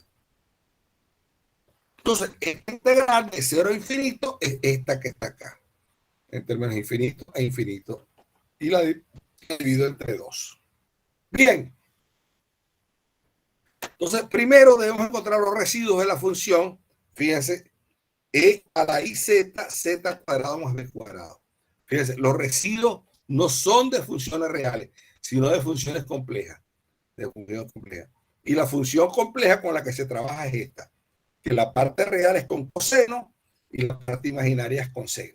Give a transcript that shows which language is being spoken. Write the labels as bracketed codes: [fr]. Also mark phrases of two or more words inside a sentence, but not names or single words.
[es] Entonces, esta integral de 0 a infinito es esta que está acá, entre menos infinito e infinito. Y la divido entre 2. Bien. Entonces, primero debemos encontrar los residuos de la función. Fíjense, e a la i z, z cuadrado más b cuadrado. Fíjense, los residuos no son de funciones reales, sino de funciones complejas. Y la función compleja con la que se trabaja es esta, que la parte real es con coseno y la parte imaginaria es con seno.